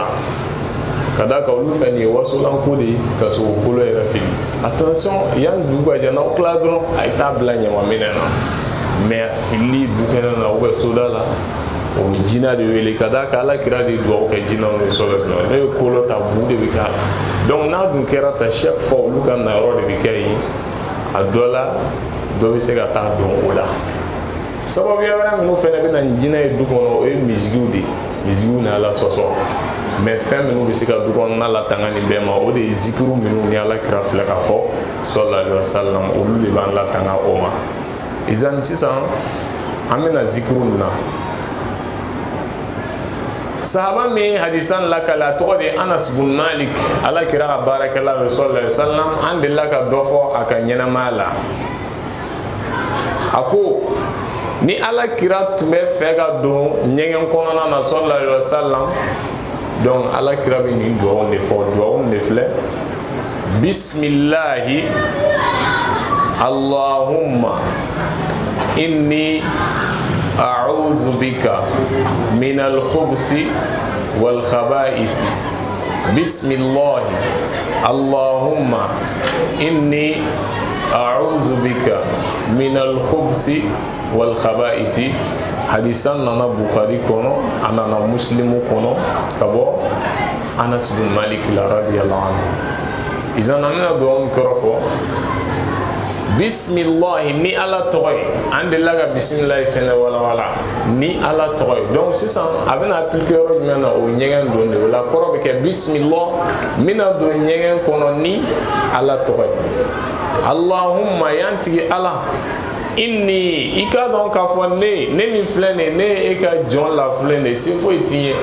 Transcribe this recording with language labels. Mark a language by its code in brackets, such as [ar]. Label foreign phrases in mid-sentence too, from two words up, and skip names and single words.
[bm] Ka d'a kan olu fɛn nin ye wasolanko de ye ka sɔrɔ kolo yɛrɛ fili. Attention yanni dugu ka jɛ n'aw tila dɔrɔn a ye taa bila ɲamanminɛn na, mais a filili dukɛnɛ na ou bien soda la o bɛ jinɛ de wele. Ka d'a kan Ala kira de duwawu kɛ jinɛw ye [ar] صلى الله عليه وسلم. [bm] Ne ye kolo ta bu de bɛ k'a la. Donc n'a dun kɛra ta [fr] chaque fois [bm] olu ka na yɔrɔ de bɛ kɛ yen, a dɔ la dɔ bɛ se ka taa don o la. Sababuya wɛrɛ minnu fɛnɛ bɛ na ni jinɛ ye du kɔnɔ o ye misigiw de ye, misigiw ni Ala sɔsɔ. Mais fɛn minnu bɛ se ka du kɔnɔna latanga nin bɛɛ ma o de ye zikiru minnu ni Ala kira filɛ k'a fɔ [ar] صلى الله عليه وسلم, [bm] olu de b'an latanga o ma. Izan sisan an bɛna zikiru nin na. Sahaba min hadisan lakale a tɔgɔ de Anas bin Malik, Ala kira ka baarakɛla ye [ar] صلى الله عليه وسلم, [bm] an delila ka dɔ fɔ a ka ɲɛnamaya la. A ko ni Ala kira tun bɛ fɛ ka don ɲɛgɛn kɔnɔna na [ar] صلى الله عليه وسلم, [bm] donc Ala kira bɛ nin duwawu de fɔ, duwawu de filɛ: [ar] بسم الله اللهم إني أعوذ بك من الخبث والخبائث. بسم الله اللهم إني أعوذ بك من الخبث والخبائث. [bm] Hadisan nana Bukhari kono, anana Muslimu kono, kabo Anas bin Malik la [ar] رضي الله عنه. [bm] Izan amina doon korofo bismillah ni Ala tɔgɔ ye, an delila ka bismillah fɛnɛ wala ni Ala tɔgɔ ye. Donc sisan a bɛna appliquer yɔrɔ jumɛn na, o ɲɛgɛn don de, o la kɔrɔ bɛ kɛ bismillah n bɛna don ɲɛgɛn kɔnɔ ni Ala tɔgɔ ye. Allahumma yan tigi Ala, inni i ka dɔn k'a fɔ ne min filɛ nin ye, ne ye e ka jɔn la filɛ nin ye, se foyi t'i ye.